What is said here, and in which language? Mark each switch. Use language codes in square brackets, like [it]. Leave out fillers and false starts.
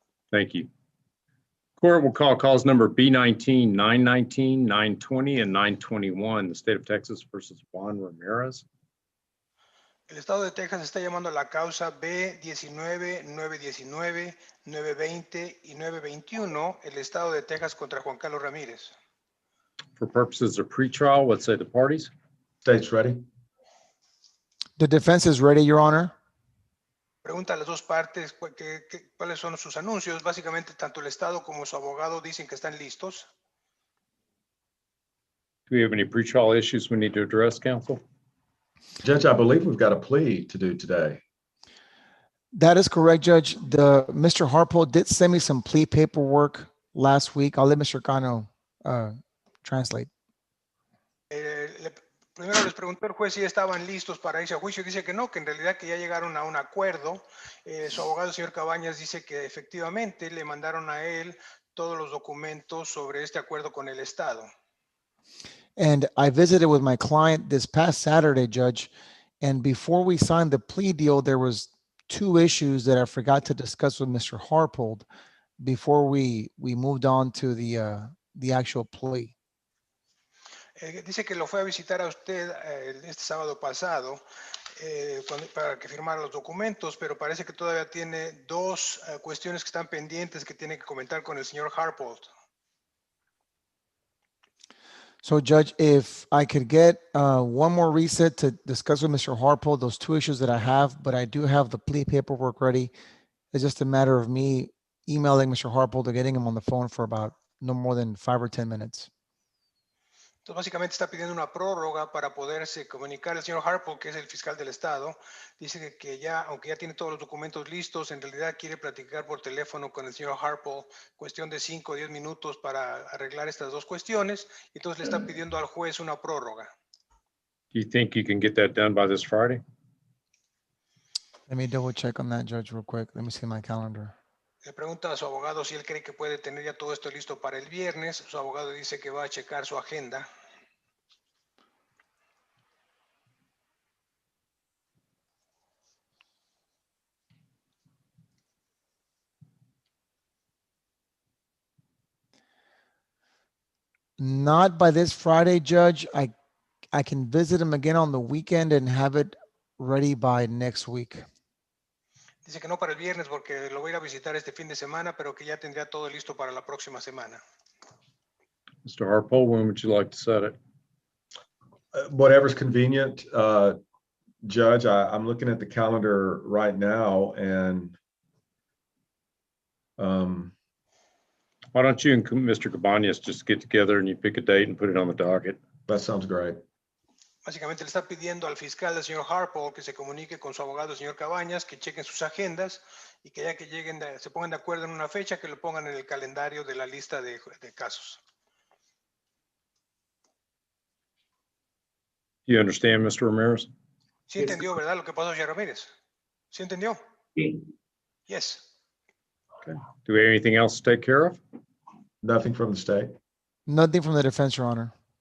[en] Thank you. Court will call calls number B19, 919, 920, and 921, the state of Texas versus Juan Ramirez. [es] El estado de Texas está llamando a la causa B19, 919, 920 y 921, el estado de Texas contra Juan Carlos Ramírez. [en] For purposes of pretrial, what say the parties? State's ready. The defense is ready, Your Honor. [es] Pregunta a las dos partes cuáles son sus anuncios. Básicamente, tanto el estado como su abogado dicen que están listos. [en] Do we have any pretrial issues we need to address, counsel? Judge, I believe we've got a plea to do today. That is correct, Judge. Mr. Harpo did send me some plea paperwork last week. I'll let Mr. Cano translate. [es] Primero les preguntó el juez si estaban listos para irse a juicio. Dice que no, que en realidad que ya llegaron a un acuerdo. Su abogado, el señor Cabañas, dice que efectivamente le mandaron a él todos los documentos sobre este acuerdo con el Estado. [en] And I visited with my client this past Saturday, Judge. And before we signed the plea deal, there was two issues that I forgot to discuss with Mr. Harpold before we moved on to the actual plea. [es] Dice que lo fue a visitar a usted este sábado pasado para que firmara los documentos, pero parece que todavía tiene dos cuestiones que están pendientes que tiene que comentar con el señor Harpold. [en] So, Judge, if I could get one more reset to discuss with Mr. Harpold, those two issues that I have, but I do have the plea paperwork ready. It's just a matter of me emailing Mr. Harpold or getting him on the phone for about no more than 5 or 10 minutes. [es] Entonces, básicamente está pidiendo una prórroga para poderse comunicar. El señor Harpold, que es el fiscal del estado, dice que ya, aunque ya tiene todos los documentos listos, en realidad quiere platicar por teléfono con el señor Harpold, cuestión de 5 o 10 minutos para arreglar estas dos cuestiones. Entonces le está pidiendo al juez una prórroga. [en] Do you think you can get that done by this Friday? Let me double check on that, Judge, real quick. Let me see my calendar. [es] Le pregunta a su abogado si él cree que puede tener ya todo esto listo para el viernes. Su abogado dice que va a checar su agenda. [en] Not by this Friday, Judge. I can visit him again on the weekend and have it ready by next week. [es] Dice que no para el viernes porque lo voy a ir a visitar este fin de semana, pero que ya tendría todo listo para la próxima semana. [en] Mr. Harpold, when would you like to set it? Whatever's convenient, Judge. I'm looking at the calendar right now, and why don't you and Mr. Cabañas just get together and you pick a date and put it on the docket? That sounds great. [es] Básicamente le está pidiendo al fiscal, al señor Harpold, que se comunique con su abogado, el señor Cabañas, que chequen sus agendas y que ya que lleguen, se pongan de acuerdo en una fecha, que lo pongan en el calendario de la lista de casos. [en] You understand, Mr. Ramirez? [es] Sí entendió, ¿verdad? Lo que pasó, señor Ramírez. ¿Sí entendió? Sí. [en] Yes. Okay. Do we have anything else to take care of? Nothing from the state. Nothing from the defense, Your Honor.